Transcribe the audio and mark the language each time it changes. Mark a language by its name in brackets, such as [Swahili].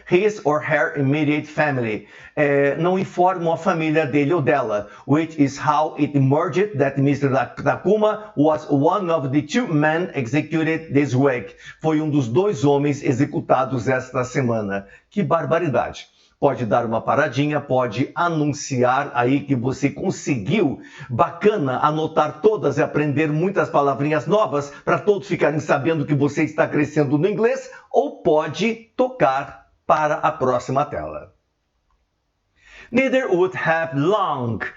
[English] His or her immediate family. [Portuguese] Não informam a família dele ou dela. [English] Which is how it emerged that Mr. Takuma was one of the two men executed this week. [Portuguese] Foi um dos dois homens executados esta semana. Que barbaridade. Pode dar uma paradinha, pode anunciar aí que você conseguiu, bacana, anotar todas e aprender muitas palavrinhas novas para todos ficarem sabendo que você está crescendo no inglês, ou pode tocar para a próxima tela. [English] Neither would have long.